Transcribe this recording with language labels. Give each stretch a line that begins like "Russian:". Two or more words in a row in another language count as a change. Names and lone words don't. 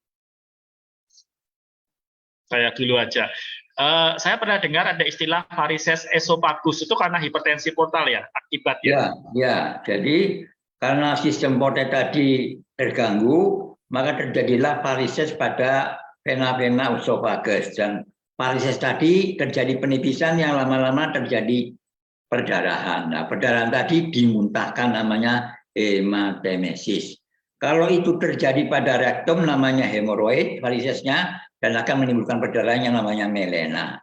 Indonesian: Saya dulu aja. Saya pernah dengar ada istilah varises esophagus, itu karena hipertensi portal ya, akibatnya? Ya, jadi karena sistem portal tadi terganggu, maka terjadilah varises pada vena-vena esophagus, dan varises tadi terjadi penipisan yang lama-lama terjadi perdarahan. Nah, perdarahan tadi dimuntahkan, namanya hematemesis. Kalau itu terjadi pada rektum, namanya hemoroid varisesnya, dan akan menimbulkan perdarahan yang namanya melena.